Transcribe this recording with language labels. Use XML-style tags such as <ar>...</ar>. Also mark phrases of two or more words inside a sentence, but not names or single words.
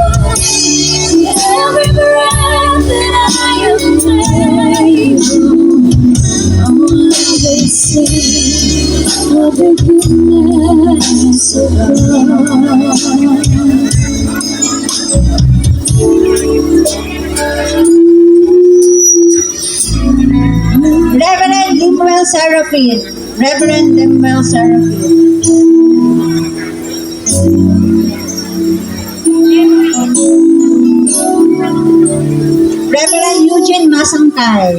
<en>every breath that I am able, I will sing of the goodness of God. Reverend Limuel Seraphim. Reverend Limuel Seraphim. Reverend Eugene Masangkay.</en>